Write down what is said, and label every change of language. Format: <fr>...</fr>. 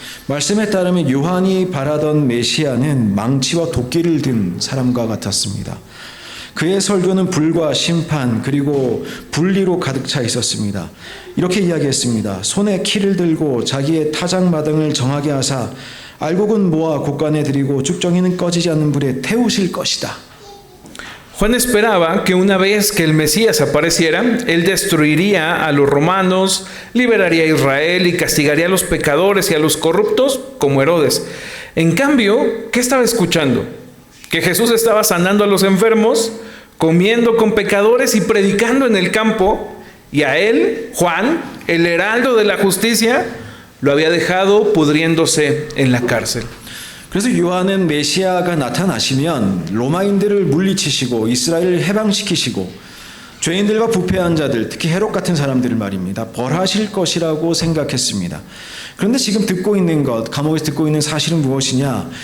<ko>말씀에 따르면 요한이 바라던 메시아는 망치와 도끼를 든 사람과 같았습니다. 그의 설교는 불과 심판 그리고 분리로 가득 차 있었습니다. 이렇게 이야기했습니다. 손에 키를 들고 자기의 타작마당을 정하게 하사 알곡은 모아 곳간에 들이고 쭉정이는 꺼지지 않는 불에 태우실 것이다.</ko> <es>Juan esperaba que una vez que el Mesías apareciera, él destruiría a los romanos, liberaría a Israel y castigaría a los pecadores y a los corruptos como Herodes. En cambio, ¿qué estaba escuchando? Que Jesús estaba sanando a los enfermos, comiendo con pecadores y predicando en el campo, y a él, Juan, el heraldo de la justicia, lo había dejado pudriéndose en la cárcel.</es> <ko>그래서 요한은 메시아가 나타나시면 로마인들을 물리치시고 이스라엘을 해방시키시고 죄인들과 부패한 자들, 특히 헤롯 같은 사람들을 말입니다. 벌하실 것이라고 생각했습니다. 그런데 지금 듣고 있는 것, 감옥에서 듣고 있는 사실은 무엇이냐?</ko>